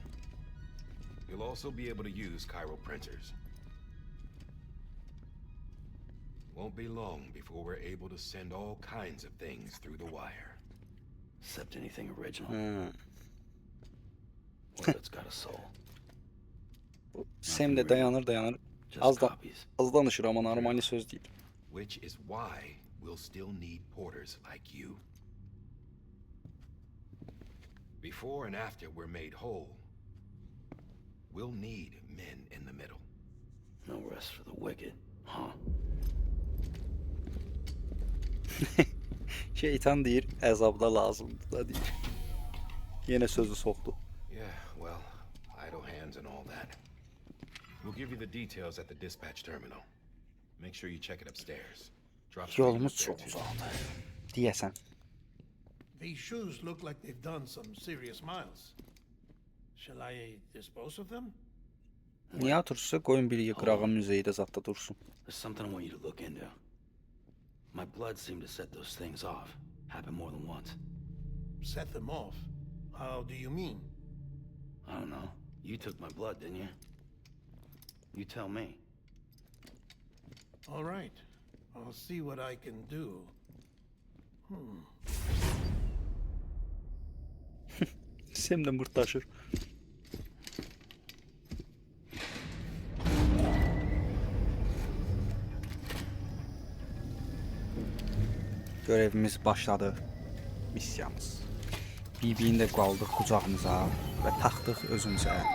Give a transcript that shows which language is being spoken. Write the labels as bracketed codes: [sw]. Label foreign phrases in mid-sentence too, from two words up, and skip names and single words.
[en] You'll also be able to use Cairo printers. Won't be long before we're able to send all kinds of things through the wire. Except anything original. Hmm. Or that's got a soul. [az] Sem de dayanır. [en] Just [az] Az da [en] copies. [az] az danışır ama normal söz değil. [en] Which is why we'll still need porters like you. Before and after we're made whole, we'll need men in the middle. No rest for the wicked, huh? [az] Şeytan deyir, əzabda lazımdır da deyir. Yenə sözü soxdu. [en] Yeah, well, idle hands and all that. We'll give you the details at the dispatch terminal. Make sure you check it upstairs. Drop speed [az] Yolumuz [en] up there, [az] çox [en] too. [az] uzaqdı. Deyəsən. [en] These shoes look like they've done some serious miles. Shall I dispose of them? [az] Niyə atırsa qoyun bir qırağa müzeydə zadda dursun. [en] There's something I want you to look into. My blood seemed to set those things off. Happened more than once. Set them off? How do you mean? I don't know. You took my blood, didn't you? You tell me. All right. I'll see what I can do. [az] Sem de mırtlaşır. [tr] Görevimiz başladı. [az] Misyamız. BB'ni də qaldıq qucağımıza və taxdıq özümüzə.